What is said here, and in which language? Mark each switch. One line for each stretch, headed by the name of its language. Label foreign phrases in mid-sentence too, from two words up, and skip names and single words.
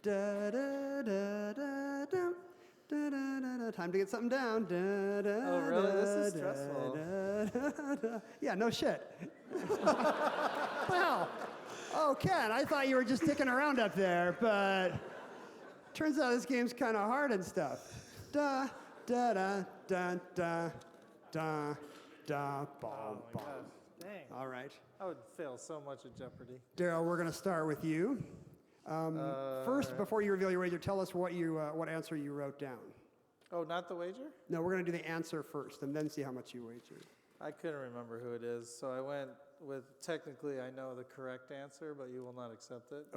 English: Time to get something down. Oh, really? This is stressful. Yeah, no shit. Wow. Oh, Ken, I thought you were just dicking around up there, but turns out this game's kind of hard and stuff. Da da da da da da da bom bom. Dang. All right, I would fail so much at Jeopardy. Daryl, we're going to start with you. First, before you reveal your wager, tell us what answer you wrote down. Oh, not the wager? No, we're going to do the answer first, and then see how much you wagered. I couldn't remember who it is, so I went with, technically I know the correct answer, but you will not accept it.